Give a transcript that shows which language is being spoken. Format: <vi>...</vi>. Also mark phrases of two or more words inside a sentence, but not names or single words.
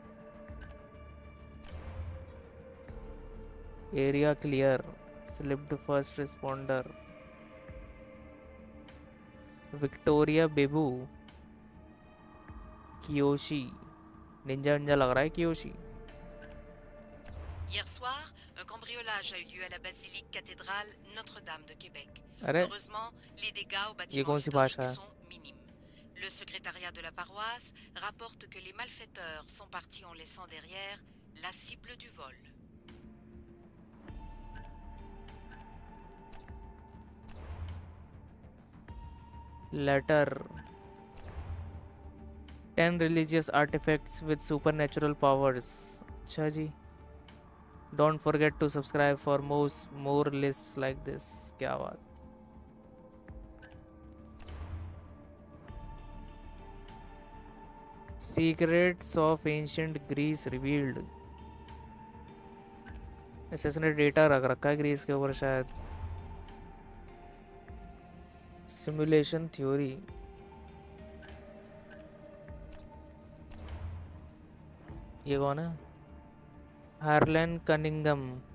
<en>area clear. slipped first responder. विक्टोरिया बेबू. कियोशी.</en> <hi>निंजा निंजा लग रहा है कियोशी.</hi> <fr>Hier soir, un cambriolage a eu lieu à la basilique cathédrale Notre-Dame de Québec.</fr> <hi>अरे</hi> <fr>Heureusement, les dégâts au</fr> <hi>ये</hi> <fr>bâtiment</fr> <hi>कौन सी भाषा</hi> <fr>historique</fr> <hi>है?</hi> <fr>sont minimes. Le secrétariat de la paroisse rapporte que les malfaiteurs sont partis en laissant derrière la cible du vol.</fr> <en>Letter. 10 religious artifacts with supernatural powers.</en> <hi>अच्छा जी.</hi> <en>Don't forget to subscribe for more lists like this.</en> <hi>क्या बात.</hi> <en>Secrets of ancient Greece revealed.</en> <hi>एसएस ने डेटा रख रखा है ग्रीस के ऊपर शायद.</hi> <en>simulation theory.</en> <hi>ये कौन है? हार्लन कनिंगम.</hi>